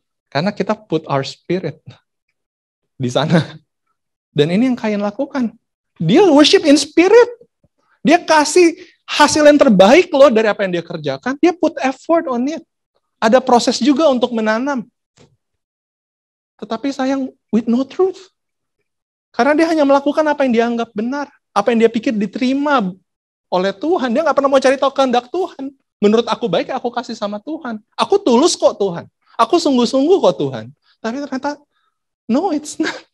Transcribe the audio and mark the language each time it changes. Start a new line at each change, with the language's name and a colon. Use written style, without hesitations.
Indonesian: Karena kita
English: put our spirit
Indonesian: di sana. Dan ini yang Kain lakukan. Dia
English: worship in spirit.
Indonesian: Dia kasih hasil yang terbaik loh dari apa yang dia kerjakan. Dia
English: put effort on it.
Indonesian: Ada proses juga untuk menanam. Tetapi sayang,
English: with no truth.
Indonesian: Karena dia hanya melakukan apa yang dia anggap benar. Apa yang dia pikir diterima oleh Tuhan. Dia nggak pernah mau cari tahu kehendak Tuhan. Menurut aku baik, aku kasih sama Tuhan. Aku tulus kok Tuhan. Aku sungguh-sungguh kok Tuhan. Tapi ternyata,
English: no it's not.